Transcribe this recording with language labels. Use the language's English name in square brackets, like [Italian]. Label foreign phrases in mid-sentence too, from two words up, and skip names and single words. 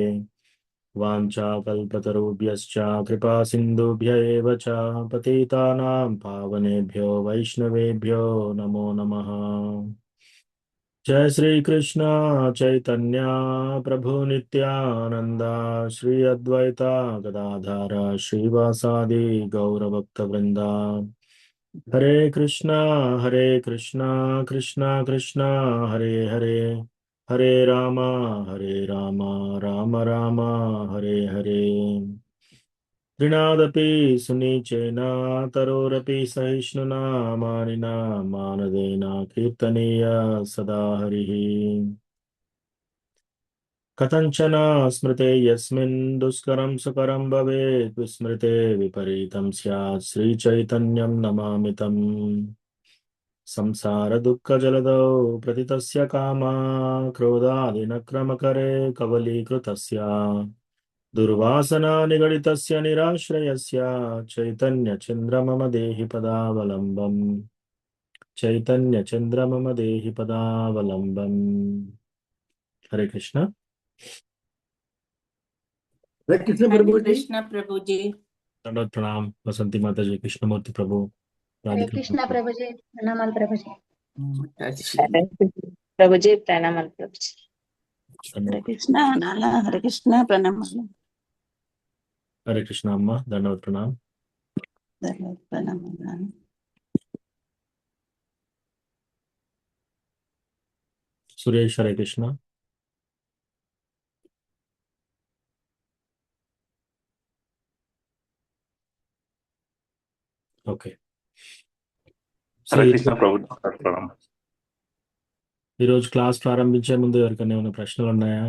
[Sanskrit] वाञ्छाकल्पतरुभ्यश्च कृपा सिन्धुभ्य एव च पतितानां पावनेभ्यो वैष्णवेभ्यो नमो नमः। जय श्री कृष्ण चैतन्य प्रभु नित्यानंदा श्री अद्वैता गदाधर श्रीवासादि गौरभक्तवृंदा। हरे कृष्णा कृष्णा कृष्णा हरे हरे हरे रामा राम राम हरे हरे। तृणादपि सुनीचेन तरोरपि सहिष्णुना मानिना मानदेन कीर्तनीय सदा हरिः। कथञ्चन स्मृते यस्मिन् दुष्करं सुकरं भवेत् विस्मृते विपरीतं स्यात् श्रीचैतन्यं नमामि तम्। संसार दुःख जलदौ प्रतितस्य कामा क्रोधादिनक्रमकरे कवलीकृतस्य दुर्वासना निगडितस्य निराश्रयस्य चैतन्यचन्द्र मम देहि पदावलम्बम्। चैतन्यचन्द्र मम देहि पदावलम्बम्। [Hindi] हरे कृष्ण। हरे कृष्ण हरे प्रभु जी। कृष्ण प्रभु जी। दंडवत प्रणाम बसंती माता जी, कृष्णमूर्ति प्रभु, हरे राधिका कृष्णा प्रभु। प्रभु जी, प्रणाम प्रभु जी। प्रभु जी प्रणाम प्रभु जी। हरे धन्यवाद। कृष्णा नाना हरे कृष्णा प्रणाम हरे कृष्ण अम्मा, दंडवत प्रणाम। प्रणाम। सुरेश हरे कृष्ण। [Telugu] ఓకే. సో హరే కృష్ణ ప్రభు ప్రణామం. ఈరోజు క్లాస్ ప్రారంభించే ముందు ఎవరికైనా ఏమైనా ప్రశ్నలు ఉన్నాయా?